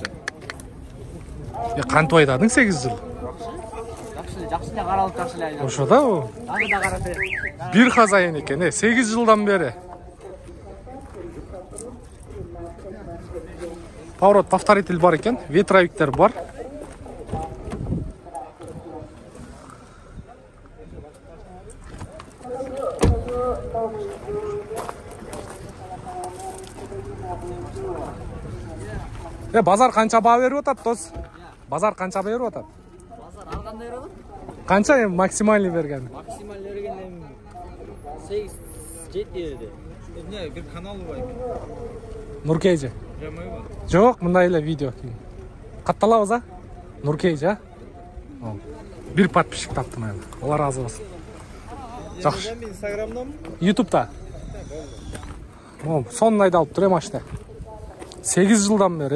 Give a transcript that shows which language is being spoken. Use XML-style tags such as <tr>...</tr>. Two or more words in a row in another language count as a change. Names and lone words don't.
<ky>Кантип айдадың 8 жыл? Жакшы эле каралып, жакшы эле айдадым. Ошо да. Дагы да карап. Бир хозяин экен, 8 жылдан бери.</ky> <ru>Поворот повторитель</ru> <kk>бар екен, ветровиктер бар. Базар қанша баға беріп отады, дос? Базар қанша беріп отады? Базар алғанда береді? Қанша максимальный берген? Максимал берген 8-7 береді. Не, бір каналы бар екен. Нуркейджи. Прямой бар. Жоқ,</kk> <ky>мындай эле видео. Катталабыз, а? Нуркейджи, а? Бир подписчик таптым эле. Алла разы болсун. Жакшы. Инстаграмдамы? Ютубта. Сонун айдалып тур машина. 8 жылдан бери.</ky>